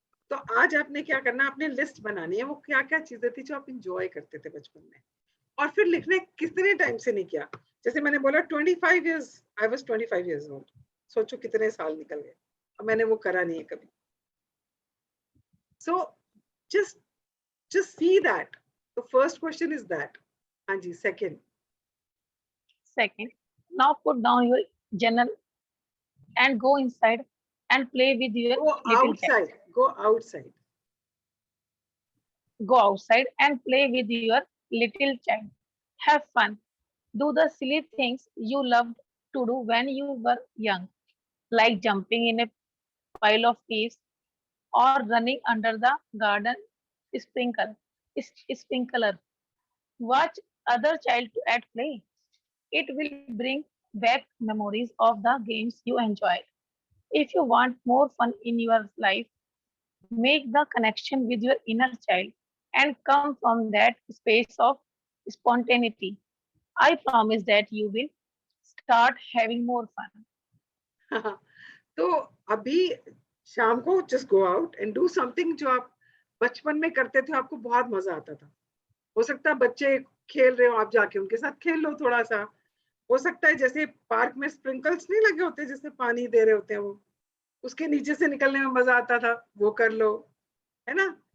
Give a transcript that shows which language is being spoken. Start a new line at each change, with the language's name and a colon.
Hindi: तो आज आपने क्या करना, आपने लिस्ट बनानी है वो क्या क्या चीजें थी जो आप इंजॉय करते थे बचपन में, और फिर लिखने कितने टाइम से नहीं किया। जैसे मैंने बोला 25 years,
English: I was 25 years old,
Hindi: सोचो कितने साल निकल गए, और मैंने वो करा नहीं है कभी।
English: So just see that. The first question is that.
Hindi: हाँ जी, second.
English: Second, now put down your journal and go inside and play with your Go little child. outside. Go outside. Go outside and play with your little child. Have fun. Do the silly things you loved to do when you were young, like jumping in a pile of leaves or running under the garden sprinkler. Sprinkler. Watch other child at play. It will bring back memories of the games you enjoyed. If you want more fun in your life, make the connection with your inner child and come from that space of spontaneity. I promise that you will start having more fun.
Hindi: तो अभी शाम को
English: just go out and do something
Hindi: जो आप बचपन में करते थे, आपको बहुत मजा आता था। हो सकता है बच्चे खेल रहे हो, आप जाके उनके साथ खेल लो थोड़ा सा। हो सकता है जैसे पार्क में स्प्रिंकल्स नहीं लगे होते, जिससे पानी दे रहे होते हैं, वो उसके नीचे से निकलने में मजा आता था, वो कर लो, है ना।